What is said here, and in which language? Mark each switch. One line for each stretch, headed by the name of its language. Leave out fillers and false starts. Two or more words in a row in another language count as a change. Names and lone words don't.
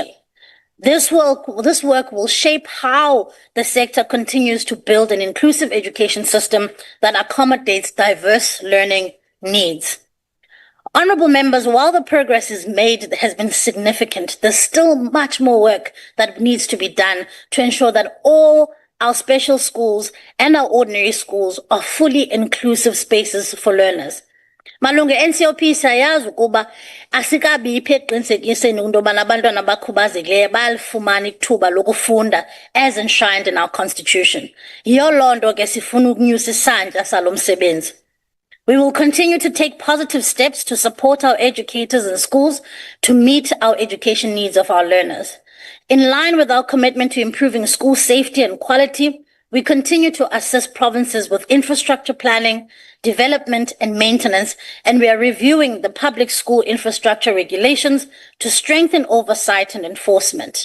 English: This work will shape how the sector continues to build an inclusive education system that accommodates diverse learning needs. Honorable members, while the progress is made has been significant, there's still much more work that needs to be done to ensure that all our special schools and our ordinary schools are fully inclusive spaces for learners.
Xhosa: Malunga NCOP sayazi ukuba asikabi iqinisekiseni into yobana abantwana abakhubazekileyo bayalifumana ithuba lokufunda
English: as enshrined in our constitution.
Xhosa: Yiyo loo nto ke sifuna ukunyusa isantya salo msebenzi.
English: We will continue to take positive steps to support our educators and schools to meet our education needs of our learners. In line with our commitment to improving school safety and quality, we continue to assist provinces with infrastructure planning, development, and maintenance, and we are reviewing the public school infrastructure regulations to strengthen oversight and enforcement.